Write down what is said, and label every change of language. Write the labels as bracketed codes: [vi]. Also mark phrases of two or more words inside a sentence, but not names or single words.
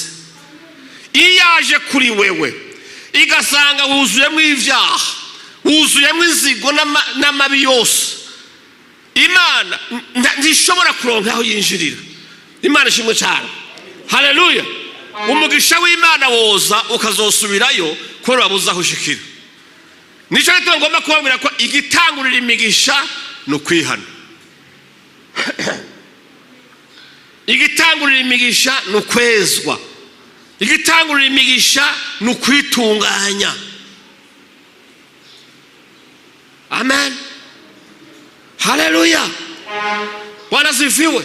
[rn] Iyaje kuri wewe igasanga wuzuyemo ibyaha, wuzuyemo inzigo n'amabi yose, Imana ntishobora kuronka aho yinjirira. Imana ishimwe cyane. Haleluya. Umugisha w'Imana woza ukazosubirayo ko wabuza aho ushikira. Nico gituma ngomba kubabwira ko igitangurira imigisha no kwihana. Igitangurira imigisha no kwezwa. igitangurira imigisha ni ukwitunganya. Amen, haleluya, [sw] Bwana asifiwe.